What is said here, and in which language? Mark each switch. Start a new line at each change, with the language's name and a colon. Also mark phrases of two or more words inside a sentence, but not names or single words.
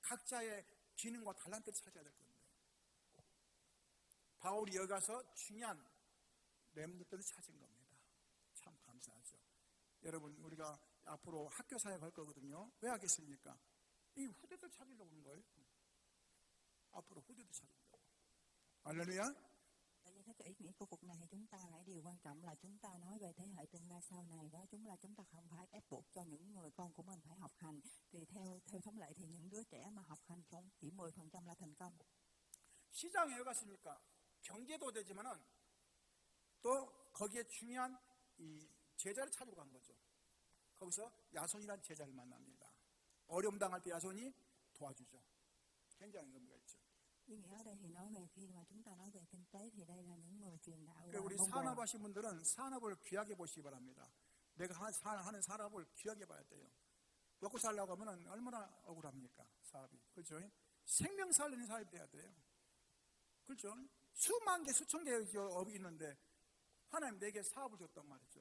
Korean: 각자의 기능과 달란트를 찾아야 될 건데, 바울이 여기 가서 중요한 렘넌트를 찾은 겁니다. 참 감사하죠. 여러분, 우리가 앞으로 학교 사역 할 거거든요. 왜 하겠습니까? 이 후대들 찾으려고 하는 거예요. 앞으로 후대들 찾으려고. 할렐루야.
Vietnamese: Tại vì cái ý nghĩa của cuộc này thì chúng ta lại điều quan trọng là chúng ta nói về thế hệ tương lai sau này đó, chúng ta không phải ép buộc cho những người con của mình phải học hành. Thì theo thông lệ thì những đứa trẻ mà học hành chỉ 10% là thành công.
Korean: 시장에 왜 갔습니까? 경제도 되지만은 또 거기에 중요한 이 제자를 찾으러 간 거죠. 거기서 야손이라는 제자를 만납니다. 어려움 당할 때 야손이 도와주죠. 굉장히 의미가 있죠.
Vietnamese: Ý nghĩa ở đây thì nói về khi mà chúng ta nói về kinh tế thì đây là những người truyền đạo.
Korean: 그러니까 우리 산업하신 분들은 산업을 귀하게 보시기 바랍니다. 내가 하는 산업을 귀하게 봐야 돼요. 먹고 살려고 하면 얼마나 억울합니까? 사업이. 그렇죠? 생명 살리는 사업이 돼야 돼요. 그렇죠? 수만 개, 수천 개의 업이 있는데 하나님 내게 사업을 줬단 말이죠.